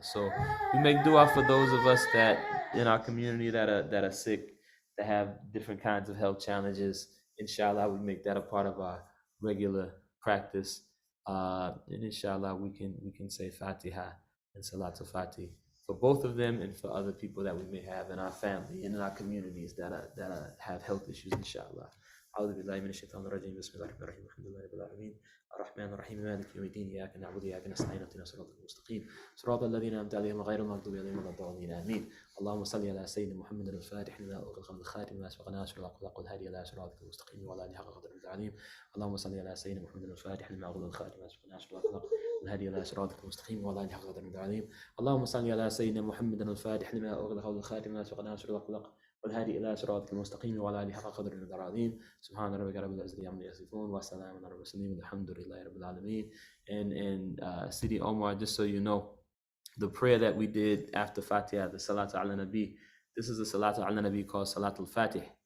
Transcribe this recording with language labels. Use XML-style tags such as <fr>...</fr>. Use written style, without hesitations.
<en>So we make dua for those of us that in our community that are sick, that have different kinds of health challenges. Inshallah, we make that a part of our regular practice. And inshallah, we can say Fatiha and Salatul Fatih for both of them and for other people that we may have in our family and in our communities that have health issues, inshallah.</en> <ar>أعوذ بالله من الشيطان الرجيم بسم الله الرحمن الرحيم الحمد لله رب العالمين الرحمن الرحيم مالك يوم الدين إياك نعبد وإياك نستعين اهدنا الصراط المستقيم صراط الذين أنعمت عليهم غير المغضوب عليهم ولا الضالين آمين اللهم صل على سيدنا محمد الفاتح لما أغلق الخاتم لما سبق ناصر الحق والهادي إلى صراطك المستقيم وعلى آله حق قدره العظيم اللهم صل على سيدنا محمد الفاتح لما أغلق الخاتم لما سبق ناصر الحق والهادي إلى صراطك المستقيم وعلى آله حق قدره العظيم اللهم صل على سيدنا محمد الفاتح لما أغلق الخاتم لما سبق ناصر الحق والهادي إلى صراطك المستقيم وعلى آله حق قدره العظيم سبحان ربك رب العزة عما يصفون وسلام على المرسلين والحمد لله رب العالمين.</ar> <en>And Sidi Omar, just so you know, the prayer that we did after Fatiha, the Salatu ala Nabi, this is a Salatu ala Nabi called Salatul Fatih.</en>